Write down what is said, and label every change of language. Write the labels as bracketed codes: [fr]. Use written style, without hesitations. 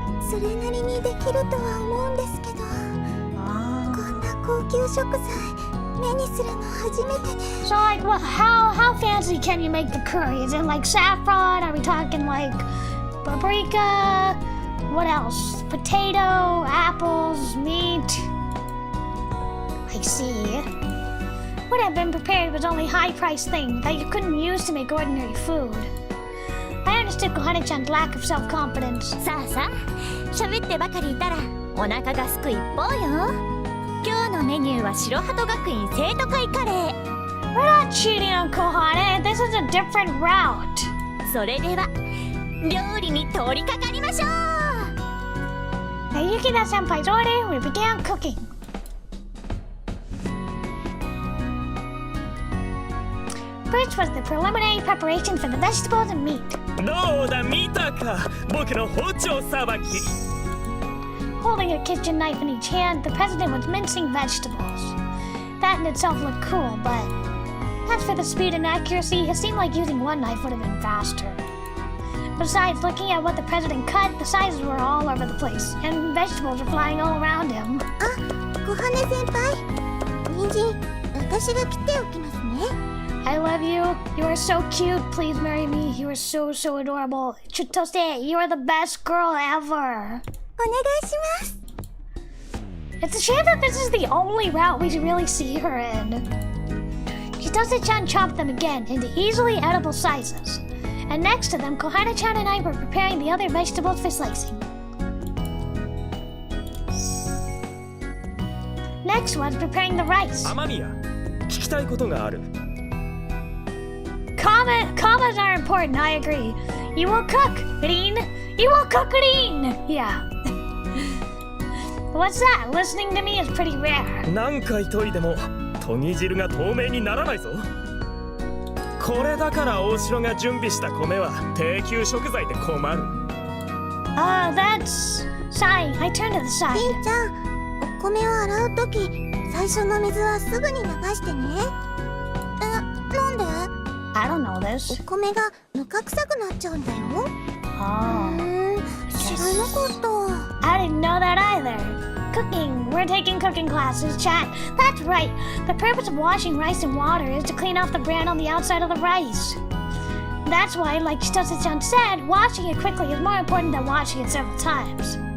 [ja] それなりにできるとは思うんですけど、こんな高級食材目にするの初めてで。 [en] So, like, how fancy can you make the curry? Is it like saffron? Are we talking like paprika? What else? Potato, apples, meat. I see. What had been prepared was only high-priced things that you couldn't use to make ordinary food. I understood Kohane-chan's lack of self-confidence. [ja] さあさあ、喋ってばかりいたらお腹がすく一方よ。今日のメニューは白鳩学院生徒会カレー。 [en] We're not cheating on Kohane. This is a different route. [ja] それでは料理に取り掛かりましょう。 [en] At Yukina-senpai's order, we began cooking. First was the preliminary preparation for the vegetables and meat. [ja] どうだ見たか僕の包丁さばき。 [en] Holding a kitchen knife in each hand, the president was mincing vegetables. That in itself looked cool, but as for the speed and accuracy, it seemed like using one knife would have been faster. Besides, looking at what the president cut, the sizes were all over the place, and vegetables were flying all around him. [ja] あ、小羽先輩。人参、私が切っておきますね。 [en] I love you. You are so cute. Please marry me. You are so adorable. Chutose, you are the best girl ever. [ja] お願いします。 [en] It's a shame that this is the only route we really see her in. Chitose-chan chopped them again into easily edible sizes. And next to them, Kohana-chan and I were preparing the other vegetables for slicing. Next was preparing the rice. [ja] 雨宮、聞きたいことがある。 [en] Commas are important, I agree. You will cook, Rin. You will cook, Rin. Yeah. What's that? Listening to me is pretty rare. [ja] 何回研いでもとぎ汁が透明にならないぞ。これだから大城が準備した米は低級食材で困る。 [en] That's Sai. I turn to the [ja] り [en] side. [ja] んちゃん、お米を洗うとき最初の水はすぐに流してね。なんで？ [en] I don't know this. [ja] お米がぬか臭くなっちゃうんだよ。 [en] Oh. [ja] 知らなかった。 [en] I didn't know that either. Cooking. We're taking cooking classes, chat. That's right. The purpose of washing rice in water is to clean off the bran on the outside of the rice. That's why, like Chitose-chan said, washing it quickly is more important than washing it several times.